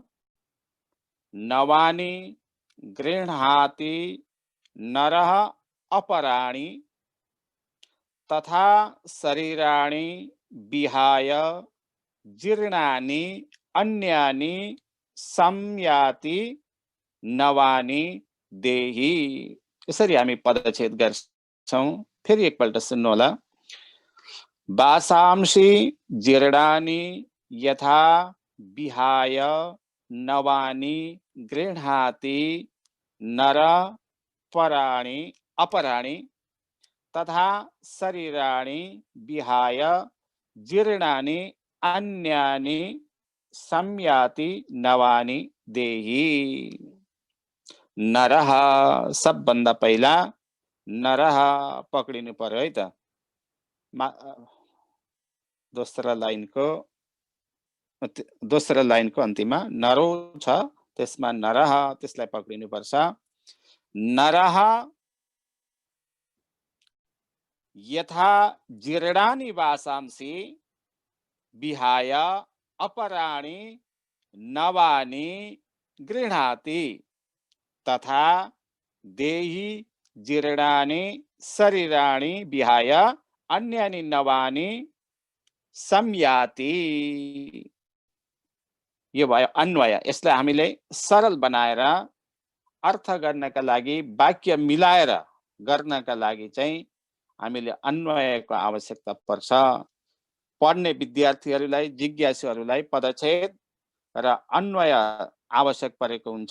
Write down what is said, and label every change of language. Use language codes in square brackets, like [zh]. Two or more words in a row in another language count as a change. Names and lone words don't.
[sa] नवानि गृह्णाति नरः अपराणि तथा शरीराणि विहाय जीर्णानि अन्यानि संयाति नवानि देहि। [ne] यसरी हामी पदच्छेद गर्छौं। फेरि एकपल्ट सुन्नु होला। [sa] वासांसि जीर्णानि यथा विहाय नवानि गृह्णाति नर पराणि अपराणि तथा शरीराणि विहाय जीर्णानि अन्यानि संयाति नवानि देहि। [ne] नरः सबभन्दा पहिला नरः पक्रिनु पर्यो है त। दोस्रो लाइनको अन्तिममा नरो छ, त्यसमा नरः, त्यसलाई पक्रिनु पर्छ। [sa] नरः यथा जीर्णानि वासांसि विहाय अपराणि नवानि गृह्णाति तथा देहि जीर्णानि शरीराणि विहाय अन्यानि नवानि संयाति। [ne] यो भयो अन्वय। यसलाई हामीले सरल बनाएर अर्थ गर्नका लागि, वाक्य मिलाएर गर्नका लागि चाहिँ हामीले अन्वयको आवश्यकता पर्छ। पढ्ने विद्यार्थीहरूलाई, जिज्ञासुहरूलाई पदच्छेद र अन्वय आवश्यक परेको हुन्छ।